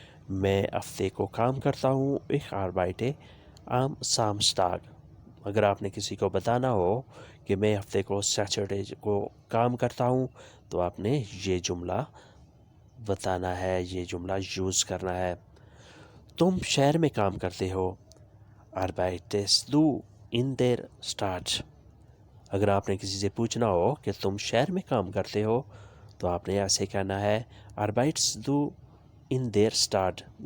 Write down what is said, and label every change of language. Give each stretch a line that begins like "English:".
Hindi: मैं हफ्ते को काम करता हूँ।
German: Ich arbeite am Samstag।
Hindi: अगर आपने किसी को बताना हो कि मैं हफ्ते को सैटरडे को काम करता हूँ, तो आपने ये जुमला बताना है, ये जुमला यूज़ करना है। तुम शहर में काम करते हो।
German: Arbeitest du in der Stadt।
Hindi: अगर आपने किसी से पूछना हो कि तुम शहर में काम करते हो, तो आपने ऐसे कहना है
German: Arbeitest du in der Stadt।